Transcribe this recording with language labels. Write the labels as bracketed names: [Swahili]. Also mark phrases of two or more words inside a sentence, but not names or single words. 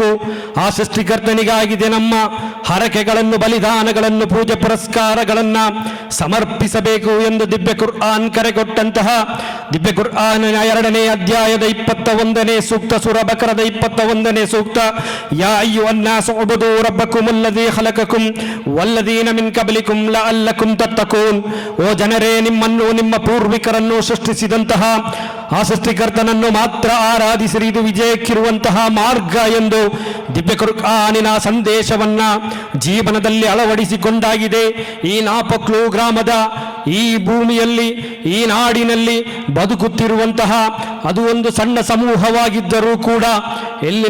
[Kannada] ಆ ಸೃಷ್ಟಿಕರ್ತನಿಗಾಗಿದೆ ನಮ್ಮ ಹರಕೆಗಳನ್ನು, ಬಲಿದಾನಗಳನ್ನು, ಪೂಜೆ ಪುರಸ್ಕಾರಗಳನ್ನು ಸಮರ್ಪಿಸಬೇಕು ಎಂದು ದಿವ್ಯ ಕುರ್ಆನ್ ಕರೆಗೊಟ್ಟಂತಹ ದಿವ್ಯ ಕುರ್ಆನಿನ 2ನೇ ಅಧ್ಯಾಯದ 21ನೇ ಸೂಕ್ತ, ಸೂರಾ ಬಕರದ 21ನೇ ಸೂಕ್ತ, [Arabic] يا أيها الناس اعبدوا ربكم الذي خلقكم والذين من قبلكم لعلكم تتقون. [Kannada] ಓ ಜನರೇ, ನಿಮ್ಮನ್ನು ನಿಮ್ಮ ಪೂರ್ವಿಕರನ್ನು ಸೃಷ್ಟಿಸಿದಂತಹ ಆ ಸೃಷ್ಟಿಕರ್ತನನ್ನು ಮಾತ್ರ ಆರಾಧಿಸಿರಿ, ಇದು ವಿಜಯಕ್ಕಿರುವಂತಹ ಮಾರ್ಗ ಎಂದು ದಿವ್ಯ ಕುರ್ಆನಿನ ಸಂದೇಶವನ್ನ ಜೀವನದಲ್ಲಿ ಅಳವಡಿಸಿಕೊಂಡಾಗಿದೆ. ಈ ನಾಪೊಕ್ಲು ಗ್ರಾಮದ ಈ ಭೂಮಿಯಲ್ಲಿ, ಈ ನಾಡಿನಲ್ಲಿ ಬದುಕುತ್ತಿರುವಂತಹ ಅದು ಒಂದು ಸಣ್ಣ ಸಮೂಹವಾಗಿದ್ದರೂ ಕೂಡ ಎಲ್ಲಿನ